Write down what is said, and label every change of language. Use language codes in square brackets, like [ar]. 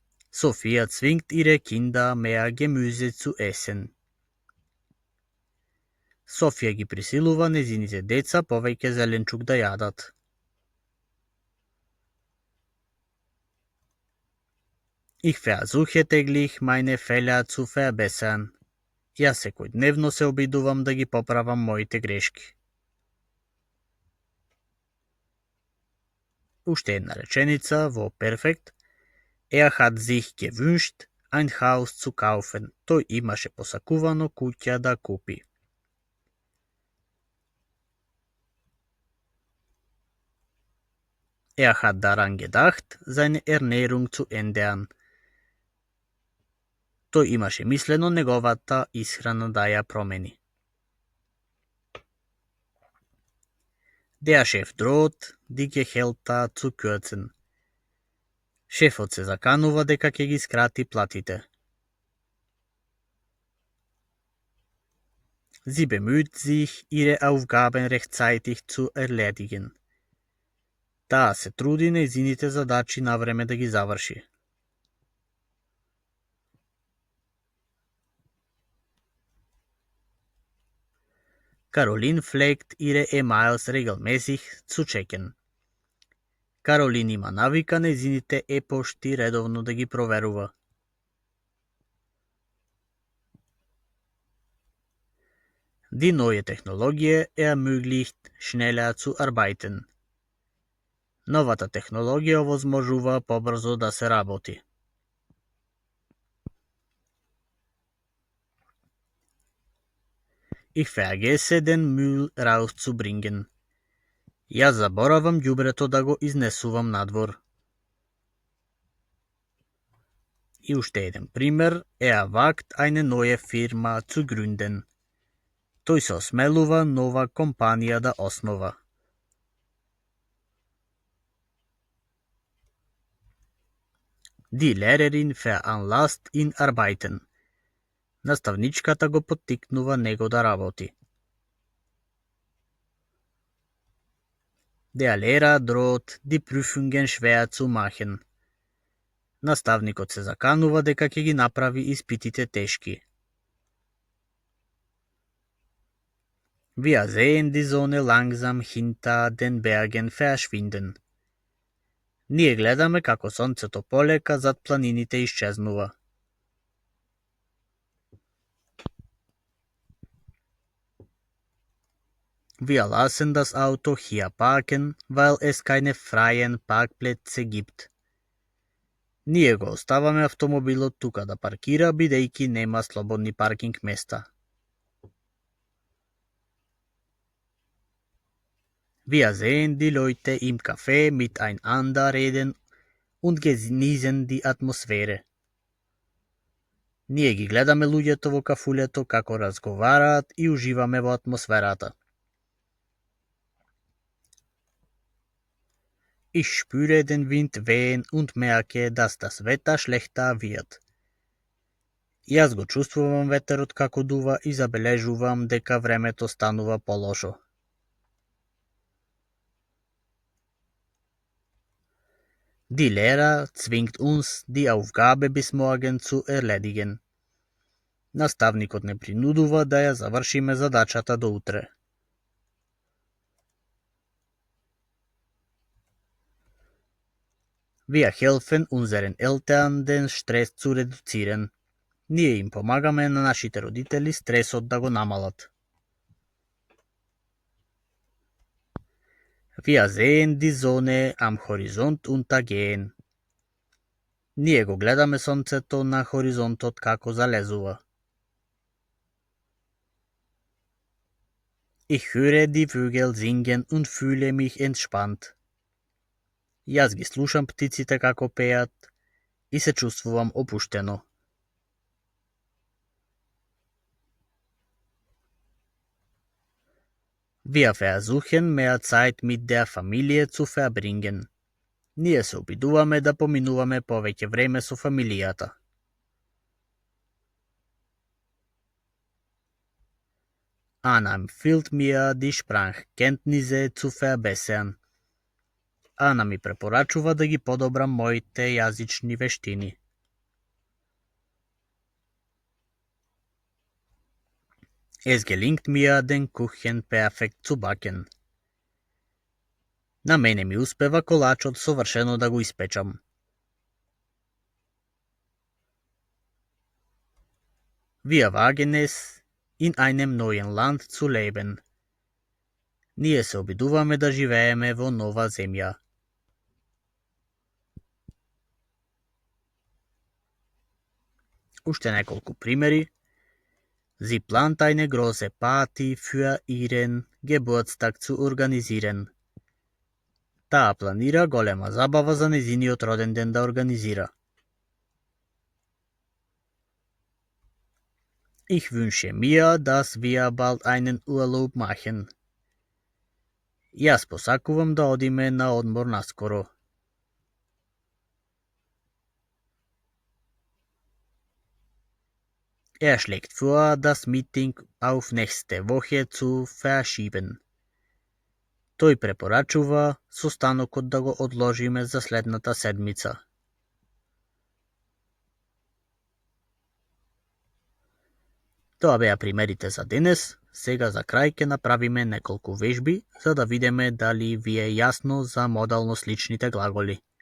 [de] Sophia zwingt ihre Kinder mehr Gemüse zu essen. [mk] Софија ги присилува незините деца повеќе зеленчук да јадат. [de] Ich versuche täglich meine Fehler zu verbessern. [mk] Јас секојдневно се обидувам да ги поправам моите грешки. Уште една реченица во перфект. [de] Er hat sich gewünscht, ein Haus zu kaufen. [mk] Тој имаше посакувано куќа да купи. [de] Hat daran gedacht, seine Ernährung zu ändern. [mk] Тој имаше мислено неговата исхрана да ја промени. [de] Der Chef droht, die Gehälter zu kürzen. [mk] Шефот се заканува дека ќе ги скрати платите. [de] Sie bemüht sich, ihre Aufgaben rechtzeitig zu erledigen. [mk] Таа се труди нејзините задачи на време да ги заврши. [de] Caroline pflegt ihre E-Mails regelmäßig zu checken. [mk] Каролин има навика нејзините e-пошти редовно да ги проверува. [de] Die neue Technologie ermöglicht schneller zu arbeiten. [mk] Новата технологија овозможува побрзо да се работи. [de] Ich vergesse den Müll rauszubringen. [mk] Јас заборавам ѓубрето да го изнесувам надвор. И уште еден пример, [de] wagt eine neue Firma zu gründen. [mk] Тој се осмелува нова компанија да основа. [de] Die Lehrerin veranlasst ihn arbeiten. [mk] Наставничката го поттикнува него да работи. [de] Der Lehrer droht, die Prüfungen schwer zu machen. [mk] Наставникот се заканува дека ќе ги направи испитите тешки. [de] Wir sehen die Sonne langsam hinter den Bergen verschwinden. [mk] Ние гледаме како сонцето полека зад планините исчезнува. [de] Wir lassen das Auto hier parken, weil es keine freien Parkplätze gibt. [mk] Ние го оставаме автомобилот тука да паркира, бидејќи нема слободни паркинг места. [de] Wir sehen die Leute im Café miteinander reden und genießen die Atmosphäre. [mk] Ние ги гледаме луѓето во кафулето како разговараат и уживаме во атмосферата. [de] Ich spüre den Wind wehen und merke, dass das Wetter schlechter wird. [mk] Јас го чувствувам ветерот како дува и забележувам дека времето станува полошо. [de] Die Lehrer zwingt uns, die Aufgabe bis morgen zu erledigen. [mk] Наставникот не принудува да ја завршиме задачата до утре. [de] Wir helfen unseren Eltern, den Stress zu reduzieren. [mk] Ние им помагаме на нашите родители стресот да го намалат. [de] Wir sehen die Sonne am Horizont untergehen. [mk] Ние го гледаме сонцето на хоризонтот како залезува. [de] Ich höre die Vögel singen und fühle mich entspannt. [mk] Јас ги слушам птиците како пеат и се чувствувам опуштено. [de] Wir versuchen mehr Zeit mit der Familie zu verbringen. [mk] Ние се обидуваме да поминуваме повеќе време со фамилијата. [de] Anna empfiehlt mir, die Sprachkenntnisse zu verbessern. [mk] Ана ми препорачува да ги подобрам моите јазични вештини. [de] Es gelingt mir, den Kuchen perfekt zu backen. [mk] На мене ми успева колачот совршено да го испечам. [de] Wir wagen es, in einem neuen Land zu leben. [mk] Ние се обидуваме да живееме во нова земја. Уште неколку примери. [de] Sie plant eine große Party für ihren Geburtstag zu organisieren. [mk] Таа планира голема забава за нејзиниот роден ден да организира. [de] Ich wünsche mir, dass wir bald einen Urlaub machen. [mk] Јас посакувам да одиме на одмор наскоро. [de] Schlägt vor, das Meeting auf nächste Woche zu verschieben. [mk] Тој препорачува состанокот да го одложиме за следната седмица. Тоа беа примерите за денес. Сега за крај ќе направиме неколку вежби, за да видиме дали ви е јасно за модално сличните глаголи.